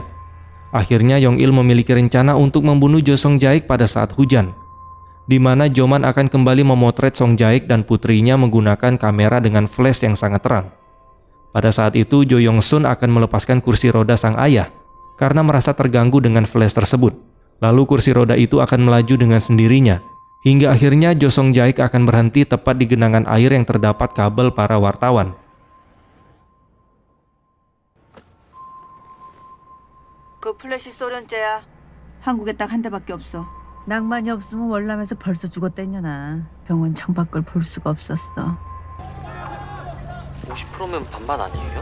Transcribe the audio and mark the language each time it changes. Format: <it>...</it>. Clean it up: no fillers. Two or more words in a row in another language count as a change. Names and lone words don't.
<id>Akhirnya Yong-il memiliki rencana untuk membunuh Jo Song-jaek pada saat hujan, di mana Joman akan kembali memotret Song-jaek dan putrinya menggunakan kamera dengan flash yang sangat terang. Pada saat itu, Jo Yong-sun akan melepaskan kursi roda sang ayah karena merasa terganggu dengan flash tersebut. Lalu kursi roda itu akan melaju dengan sendirinya, hingga akhirnya Jo Song-jaek akan berhenti tepat di genangan air yang terdapat kabel para wartawan.</id> <ko>그 플래시 소련제야. 한국에 딱 한 대밖에 없어. 낭만이 없으면 월남에서 벌써 죽었댔냐나. 병원 창밖을 볼 수가 없었어. 50%면 반반 아니에요?</ko>